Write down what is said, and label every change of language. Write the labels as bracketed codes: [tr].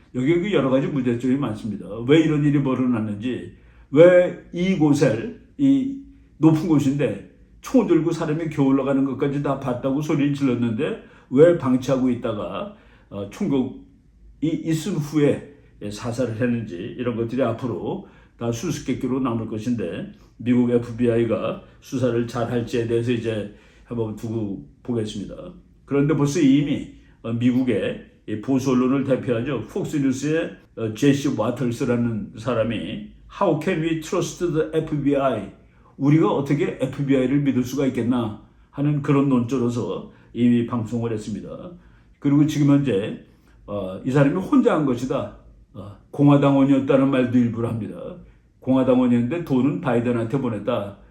[ko] 여기에 여러 가지 문제점이 많습니다. 왜 이런 일이 벌어났는지, 왜 이곳을 이 높은 곳인데 총을 들고 사람이 겨우 올라가는 것까지 다 봤다고 소리를 질렀는데 왜 방치하고 있다가 총격이 있은 후에 사살을 했는지, 이런 것들이 앞으로 다 수수께끼로 남을 것인데 미국 FBI가 수사를 잘 할지에 대해서 이제 한번 두고 보겠습니다. 그런데 벌써 이미 미국의 보수 언론을 대표하죠. 폭스뉴스의 제시 와털스라는 사람이 [en] How can we trust the FBI? [ko] 우리가 어떻게 FBI를 믿을 수가 있겠나 하는 그런 논조로서 이미 방송을 했습니다. 그리고 지금 현재 이 사람이 혼자 한 것이다. 공화당원이었다는 말도 일부러 합니다. 공화당원이었는데 돈은 바이든한테 보냈다.